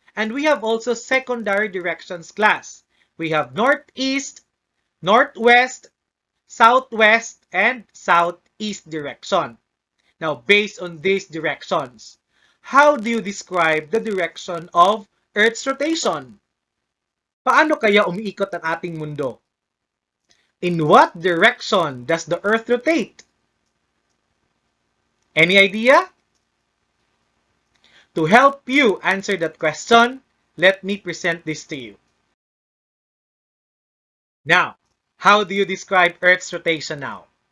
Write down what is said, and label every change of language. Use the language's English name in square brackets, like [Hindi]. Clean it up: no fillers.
[English] And we have also secondary directions, class. We have northeast, northwest, southwest, and southeast direction. Now, based on these directions, how do you describe the direction of Earth's rotation? [Filipino] Paano kaya umiikot ang ating mundo? [English] In what direction does the Earth rotate? Any idea? To help you answer that question, let me present this to you. Now, how do you describe Earth's rotation now?